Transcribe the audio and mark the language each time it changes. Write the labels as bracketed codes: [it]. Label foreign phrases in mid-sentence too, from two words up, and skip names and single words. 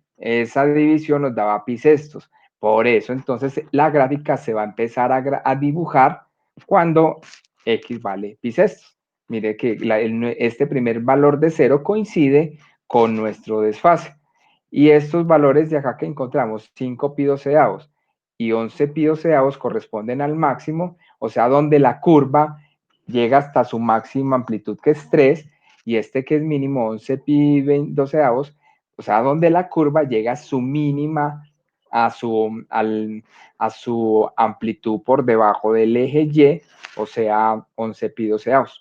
[es] Esa división nos daba pi sextos. Por eso, entonces, la gráfica se va a empezar a dibujar cuando X vale pi sextos. Mire que este primer valor de 0 coincide con nuestro desfase. Y estos valores de acá que encontramos, 5 pi doceavos y 11 pi doceavos, corresponden al máximo, o sea, donde la curva llega hasta su máxima amplitud, que es 3, y este que es mínimo 11 pi doceavos, o sea, donde la curva llega a su mínima, a su amplitud por debajo del eje Y, o sea, 11 pi doceavos.